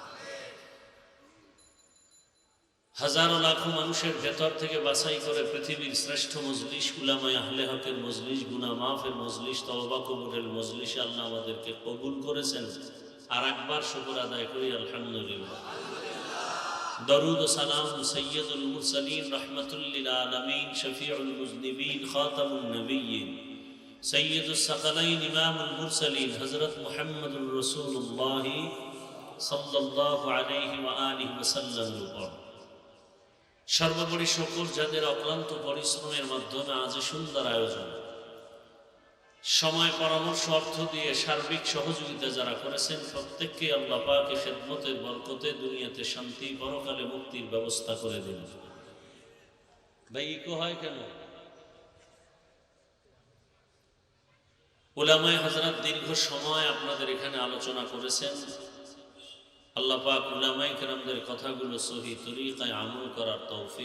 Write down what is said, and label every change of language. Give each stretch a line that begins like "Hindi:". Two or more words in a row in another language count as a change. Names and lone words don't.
Bangla: হাজারো লাখো মানুষের ভেতর থেকে বাছাই করে পৃথিবীর শ্রেষ্ঠ মজলিস উলামায়ে আহলে হকের মজলিস গুনাহ মাফের মজলিস তওবা কবুলের মজলিসে আল্লাহ আমাদেরকে কবুল করেছেন আর একবার শুকর আদায় করি আলহামদুলিল্লাহ
Urdu: درود و سلام سید المرسلین رحمت للعالمین شفیع المذنبین خاتم النبیین سید الثقلین امام المرسلین حضرت محمد رسول اللہ صلی اللہ علیہ وآلہ وسلم
Bangla: সর্বোপরি শুকর যাদের অক্লান্ত পরিশ্রমের মাধ্যমে আজ সুন্দর আয়োজন সময় পরামর্শ অর্থ দিয়ে সার্বিক সহযোগিতা যারা করেছেন প্রত্যেককে আল্লাহ পাকের খেদমতের বরকতে দুনিয়াতে শান্তি পরকালে মুক্তির ব্যবস্থা করে দিন ভাই ইকো হয় কেন উলামায়ে হযরত দীর্ঘ সময় আপনাদের এখানে আলোচনা করেছেন আল্লাহ পাক উলামায়ে কেরামদের কথাগুলো সহি তরিকায় আমল করার তৌফিক